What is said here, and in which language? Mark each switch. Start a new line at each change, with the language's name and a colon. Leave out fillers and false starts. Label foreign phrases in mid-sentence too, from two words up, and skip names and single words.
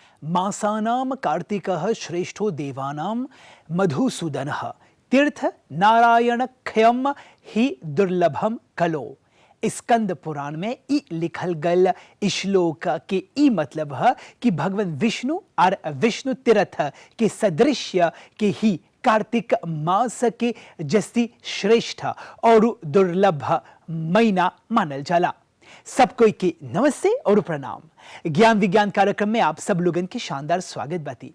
Sanskrit: मासानां कार्तिकः श्रेष्ठो देवानां मधुसूदनः तीर्थ नारायणक्षयम ही दुर्लभम कलो।
Bhojpuri: स्कंद पुराण में ई लिखल गल श्लोक के ई मतलब है कि भगवान विष्णु और विष्णु तीर्थ के सदृश्य के ही कार्तिक मास के जस्ती श्रेष्ठ और दुर्लभ महीना मानल जाला। सब कोई के नमस्ते और प्रणाम। ज्ञान विज्ञान कार्यक्रम में आप सब लोगन के शानदार स्वागत बाती।